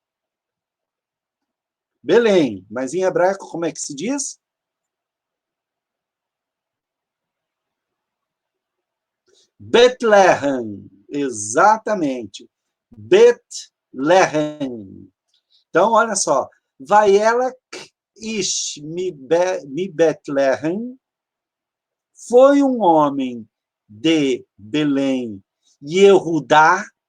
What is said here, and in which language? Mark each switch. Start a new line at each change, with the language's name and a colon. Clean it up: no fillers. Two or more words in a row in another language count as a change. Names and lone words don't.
Portuguese: Belém, mas em hebraico como é que se diz? Betlehem, exatamente. Betlehem. Então, olha só.
Hebrew: וילך איש מבית לחם,
Portuguese: foi um homem de Belém, Yehudá,